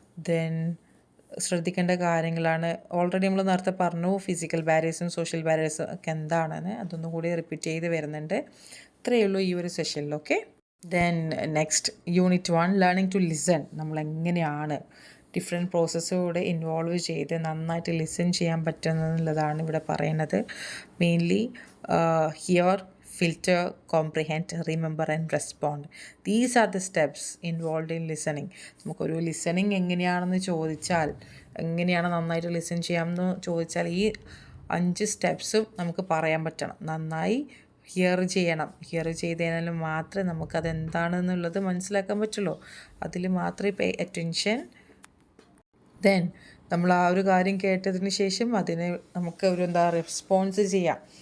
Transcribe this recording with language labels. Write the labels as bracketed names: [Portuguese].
[Malayalam] Then ശ്രദ്ധിക്കേണ്ട കാര്യങ്ങളാണ് already നമ്മൾ നേരത്തെ പറഞ്ഞു, ഫിസിക്കൽ ബാരിയേഴ്സും സോഷ്യൽ ബാരിയേഴ്സും ഒക്കെ എന്താണെന്ന് അതൊന്നും കൂടി റിപ്പീറ്റ് ചെയ്ത് വരുന്നുണ്ട്. ഇത്രയേ ഉള്ളൂ ഈ ഒരു സെഷനിൽ. [English] Okay, then next unit 1 learning to listen. [Malayalam] നമ്മളെങ്ങനെയാണ് different പ്രോസസ്സോടെ involve ചെയ്ത് നന്നായിട്ട് ലിസൺ ചെയ്യാൻ പറ്റുന്നതെന്നുള്ളതാണ് ഇവിടെ പറയുന്നത്. [English] Mainly hear, filter, comprehend, remember and respond. These are the steps involved in listening. [Malayalam] നമുക്കൊരു ലിസണിങ് എങ്ങനെയാണെന്ന് ചോദിച്ചാൽ, എങ്ങനെയാണ് നന്നായിട്ട് ലിസൺ ചെയ്യാമെന്ന് ചോദിച്ചാൽ ഈ 5 സ്റ്റെപ്സും നമുക്ക് പറയാൻ പറ്റണം. നന്നായി ഹിയർ ചെയ്യണം. ഹിയർ ചെയ്തതിനാൽ മാത്രമേ നമുക്കത് എന്താണെന്നുള്ളത് മനസ്സിലാക്കാൻ പറ്റുള്ളൂ. അതിൽ മാത്രമേ പേ അറ്റൻഷൻ. ദെൻ നമ്മൾ ആ ഒരു കാര്യം കേട്ടതിന് ശേഷം അതിന് നമുക്ക് ഒരു റെസ്പോൺസ് ചെയ്യാം.